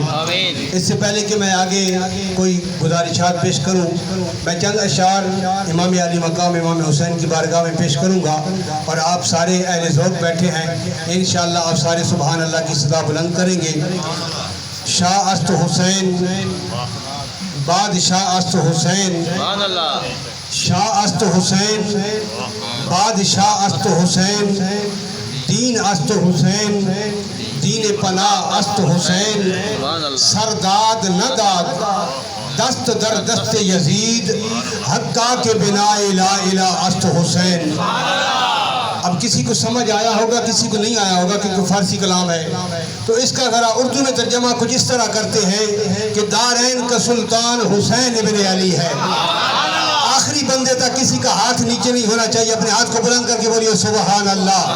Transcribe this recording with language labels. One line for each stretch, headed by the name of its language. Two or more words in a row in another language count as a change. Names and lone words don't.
Urdu: اس سے پہلے کہ میں آگے کوئی گزارشات پیش کروں، میں چند اشعار امام علی مقام امام حسین کی بارگاہ میں پیش کروں گا، اور آپ سارے اہل ذوق بیٹھے ہیں، انشاءاللہ آپ سارے
Arabic: سبحان اللہ
Urdu: کی صدا بلند کریں گے۔
Persian: شاہ است حسین بادشاہ است حسین، شاہ است حسین بادشاہ است حسین، دین است حسین دین پناہ است حسین، سرداد نداد دست در دست یزید، حقا کے بنا
Arabic: لا الہ
Persian: است حسین۔
Urdu: اب کسی کو سمجھ آیا ہوگا، کسی کو نہیں آیا ہوگا کیونکہ فارسی کلام ہے، تو اس کا ذرا اردو میں ترجمہ کچھ اس طرح کرتے ہیں کہ دارین کا سلطان حسین ابن علی ہے۔ آخری بندے تک کسی کا ہاتھ نیچے نہیں ہونا چاہیے، اپنے ہاتھ کو بلند کر کے بولیے
Arabic: سبحان اللہ۔